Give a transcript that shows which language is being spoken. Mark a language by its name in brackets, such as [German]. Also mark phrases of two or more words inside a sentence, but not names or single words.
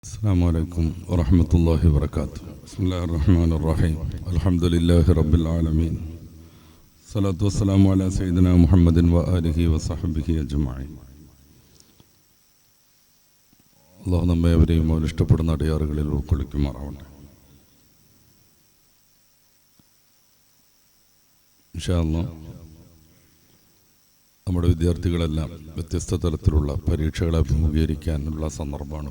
[Arabic] السلام عليكم ورحمة الله وبركاته. بسم الله الرحمن الرحيم. الحمد لله رب العالمين. الصلاة والسلام على سيدنا محمد وآله وصحبه أجمعين. [Malayalam] അള്ളാഹു നമ്മെ അവരെയും അവർ ഇഷ്ടപ്പെടുന്ന അടിയാറുകളിൽ ഉൾക്കൊള്ളിക്കുമാറാവട്ടെ. [Arabic] إن شاء الله [Malayalam] നമ്മുടെ വിദ്യാർത്ഥികളെല്ലാം വ്യത്യസ്ത തലത്തിലുള്ള പരീക്ഷകളെ അഭിമുഖീകരിക്കാനുള്ള സന്ദർഭമാണ്.